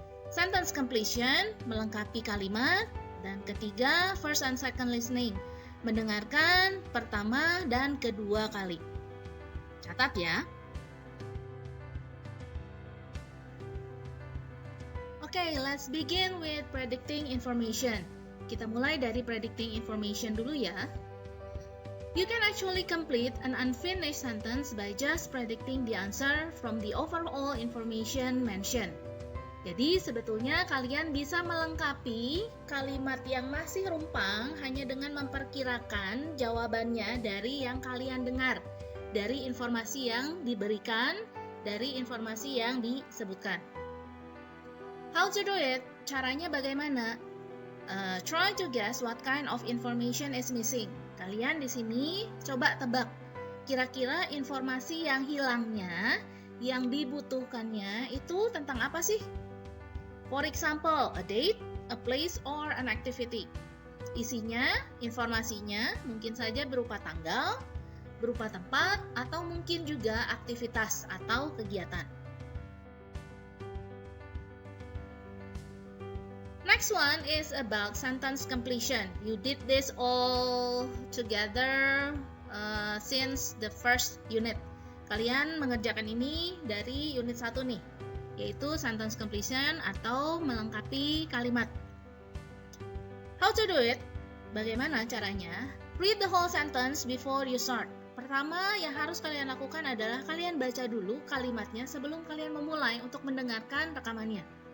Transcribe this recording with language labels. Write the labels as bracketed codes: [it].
[id] Sentence completion, melengkapi kalimat. Dan ketiga, [en] first and second listening, [id] mendengarkan pertama dan kedua kali. Catat ya. [en] Okay, let's begin with predicting information. [id] Kita mulai dari predicting information dulu ya. [en] You can actually complete an unfinished sentence by just predicting the answer from the overall information mentioned. [id] Jadi sebetulnya kalian bisa melengkapi kalimat yang masih rumpang hanya dengan memperkirakan jawabannya dari yang kalian dengar, dari informasi yang diberikan, dari informasi yang disebutkan. [en] How to do it? [id] Caranya bagaimana? [en] Try to guess what kind of information is missing. [id] Kalian di sini coba tebak, kira-kira informasi yang hilangnya, yang dibutuhkannya itu tentang apa sih? [en] For example, a date, a place, or an activity. [id] Isinya, informasinya mungkin saja berupa tanggal, berupa tempat, atau mungkin juga aktivitas atau kegiatan. [en] Next one is about sentence completion. You did this all together since the first unit. [id] Kalian mengerjakan ini dari unit 1 nih, yaitu sentence completion atau melengkapi kalimat. [en] How to do it? [id] Bagaimana caranya? [en] Read the whole sentence before you start. [id] Pertama yang harus kalian lakukan adalah kalian baca dulu kalimatnya sebelum kalian memulai untuk mendengarkan rekamannya.